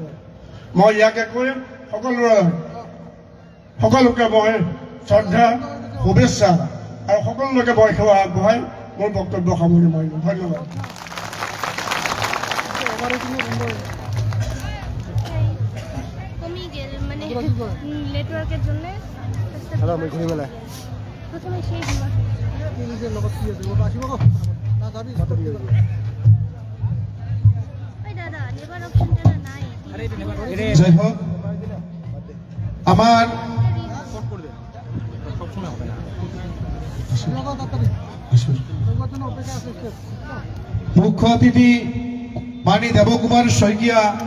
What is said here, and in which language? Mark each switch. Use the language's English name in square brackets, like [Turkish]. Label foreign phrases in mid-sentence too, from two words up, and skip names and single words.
[Assamese] মই ইয়াকে কৈ সকলোকে মই শ্ৰদ্ধা, শুভেচ্ছা আৰু সকলোকে মই সেৱা আগবঢ়াই মোৰ বক্তব্য সামৰি মাৰিলোঁ। ধন্যবাদ। [Bangla] কমি গেল মানে নেটওয়ার্কের জন্য প্রথমে সেই দাদা [English] labour option [Bangla] নাই। যাই হোক, আমার মুখ্য অতিথি মানী দেবকুমার শইকিয়া